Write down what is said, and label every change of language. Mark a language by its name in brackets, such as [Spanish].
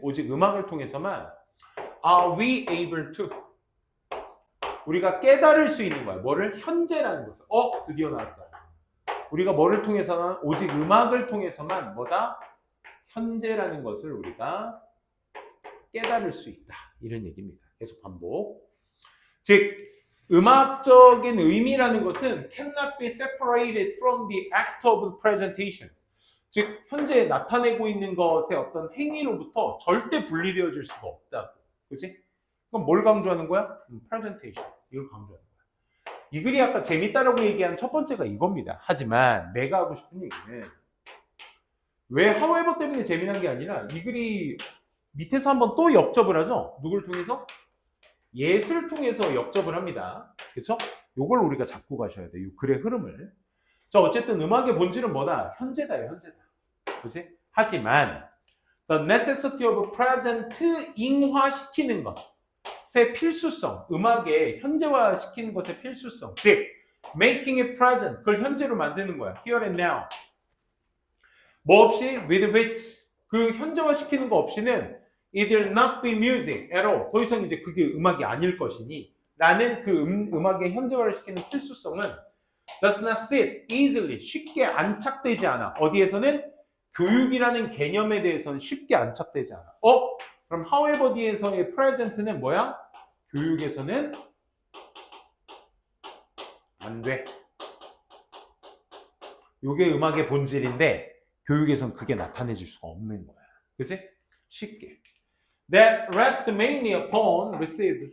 [Korean] 오직 음악을 통해서만 [English] are we able to [Korean] 우리가 깨달을 수 있는 거야. 뭐를? 현재라는 것을. 드디어 나왔다. 우리가 뭐를 통해서는 오직 음악을 통해서만 뭐다? 현재라는 것을 우리가 깨달을 수 있다. 이런 얘기입니다. 계속 반복. 즉 음악적인 의미라는 것은 [English] cannot be separated from the act of presentation. [Korean] 즉 현재 나타내고 있는 것의 어떤 행위로부터 절대 분리되어질 수가 없다. 그렇지? 그럼 뭘 강조하는 거야? presentation. 이걸 강조하는 거야. 이 글이 아까 재밌다라고 얘기한 첫 번째가 이겁니다. 하지만 내가 하고 싶은 얘기는 왜 however 때문에 재미난 게 아니라 이 글이 밑에서 한번 또 역접을 하죠. 누굴 통해서? 예술을 통해서 역접을 합니다. 그렇죠? 요걸 우리가 잡고 가셔야 돼요. 이 글의 흐름을. 자, 어쨌든 음악의 본질은 뭐다? 현재다요, 현재다. 그렇지? 하지만 the necessity of present잉화시키는 것의 필수성, 음악의 현재화시키는 것의 필수성, 즉 [English] making it present, [Korean] 그걸 현재로 만드는 거야. [English] here and now. [Korean] 뭐 없이? [English] with which, [Korean] 그 현재화시키는 거 없이는 [English] it will not be music at all. [Korean] 더 이상 이제 그게 음악이 아닐 것이니 라는 그 음악의 현재화를 시키는 필수성은 [English] does not sit easily, [Korean] 쉽게 안착되지 않아. 어디에서는? 교육이라는 개념에 대해서는 쉽게 안착되지 않아. 그럼 however 뒤에서의 present는 뭐야? 교육에서는 안 돼. 이게 음악의 본질인데 교육에서는 그게 나타내질 수가 없는 거야. 그치? 쉽게. [English] That rest mainly upon received.